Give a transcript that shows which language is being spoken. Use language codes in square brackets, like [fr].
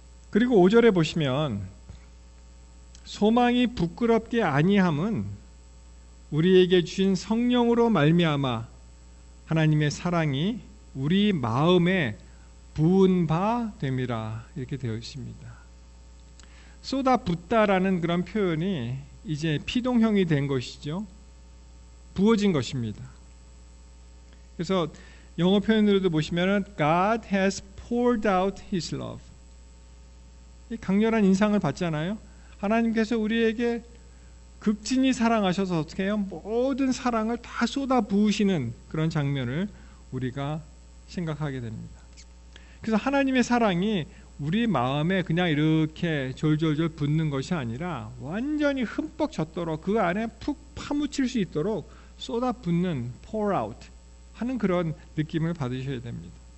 [ko] 그리고 5절에 보시면 소망이 부끄럽게 아니함은 우리에게 주신 성령으로 말미암아 하나님의 사랑이 우리 마음에 부은 바 됨이라 이렇게 되어 있습니다. 쏟아붓다라는 그런 표현이 이제 피동형이 된 것이죠. 부어진 것입니다. 그래서 영어 표현으로도 보시면 [en] God has poured out His love. [ko] 강렬한 인상을 받잖아요. 하나님께서 우리에게 극진히 사랑하셔서 어떻게 해요? 모든 사랑을 다 쏟아 부으시는 그런 장면을 우리가 생각하게 됩니다. 그래서 하나님의 사랑이 우리 마음에 그냥 이렇게 졸졸졸 붓는 것이 아니라 완전히 흠뻑 젖도록 그 안에 푹 파묻힐 수 있도록 쏟아 붓는 [en] pour out [ko] 하는 그런 느낌을 받으셔야 됩니다.